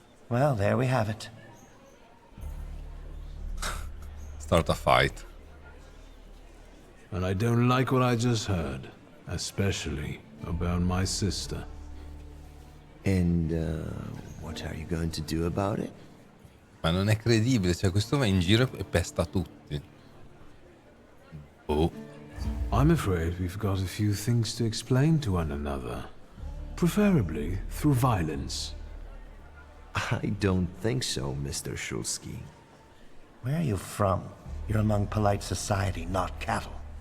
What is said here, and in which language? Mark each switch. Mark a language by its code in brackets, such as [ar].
[en] Well, there we have it. Start a fight. And I don't like what I just heard, especially about my sister. And, what are you going to do about it? [it] Ma non è credibile, cioè questo va in giro e pesta tutti. Oh. [en] I'm afraid we've got a few things to explain to one another. Preferably through violence. I don't think so, Mr. Shulsky. Where are you from? You're among polite society, not cattle.